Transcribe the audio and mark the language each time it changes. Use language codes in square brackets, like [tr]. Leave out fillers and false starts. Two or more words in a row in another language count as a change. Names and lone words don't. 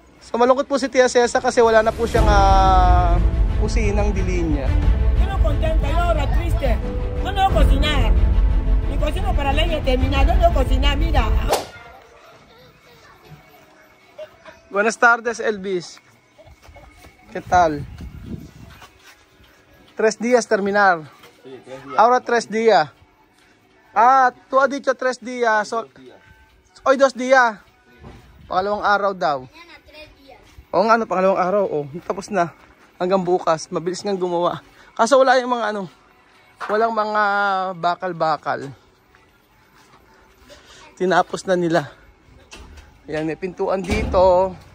[tl] So malungkot po si Tia Cesa kasi wala na po siyang kusinang dilinya. [es] Estoy contenta, yo ahora triste. No debo cocinar. Mi cocino para leña terminado, no debo cocinar, mira. Buenas tardes, Elvis. ¿Qué tal? 3 días terminar. Sí, 3 días. Ahora 3 días. Tú has dicho 3 días. So, hoy 2 días. [tl] Pangalawang araw daw. Oo nga, pangalawang araw. Oh, tapos na. Hanggang bukas. Mabilis nga gumawa. Kaso wala yung mga walang mga bakal-bakal. Tinapos na nila. Yan, may pintuan dito.